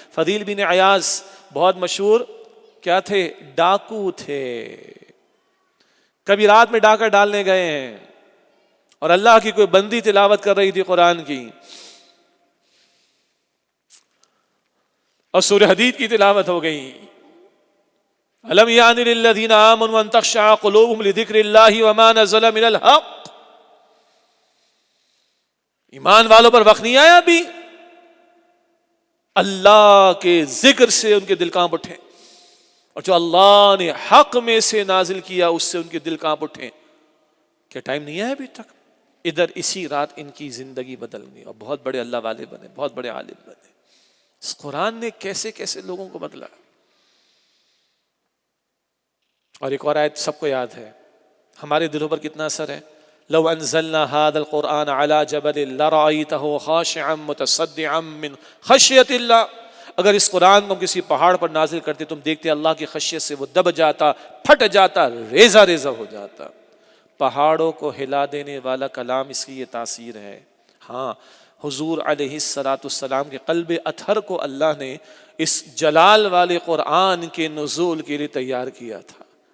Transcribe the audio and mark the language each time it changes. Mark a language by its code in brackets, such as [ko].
[ur] فضیل بن عیاض بہت مشہور کیا تھے؟ ڈاکو تھے. کبھی رات میں ڈاکہ ڈالنے گئے ہیں اور اللہ کی کوئی بندی تلاوت کر رہی تھی قرآن کی، اور سورہ حدید کی تلاوت ہو گئی. [ar] الم یعن للذین آمنوا ان تخشع قلوبهم لذکر اللہ وما نزل من الحق. [ur] ایمان والوں پر وقت نہیں آیا ابھی اللہ کے ذکر سے ان کے دل کانپ اٹھے، اور جو اللہ نے حق میں سے نازل کیا اس سے ان کے دل کانپ اٹھے. کیا ٹائم نہیں ہے ابھی تک؟ ادھر اسی رات ان کی زندگی بدل گئی اور بہت بڑے اللہ والے بنے، بہت بڑے عالم بنے. اس قرآن نے کیسے کیسے لوگوں کو بدلا. اور ایک اور آیت سب کو یاد ہے، ہمارے دلوں پر کتنا اثر ہے. [ar] لو انزلنا هذا القرآن على جبل لرأيته خاشعا متصدعا من خشیۃ اللہ. [ur] اگر اس قرآن کو کسی پہاڑ پر نازل کرتے تم دیکھتے اللہ کی خشیت سے وہ دب جاتا، پھٹ جاتا، ریزہ ریزہ ہو جاتا. پہاڑوں کو ہلا دینے والا کلام، اس کی یہ تاثیر ہے. ہاں، حضور علیہ السلام کے قلب اطہر کو اللہ نے اس جلال والے قرآن کے نزول کے لیے تیار کیا تھا.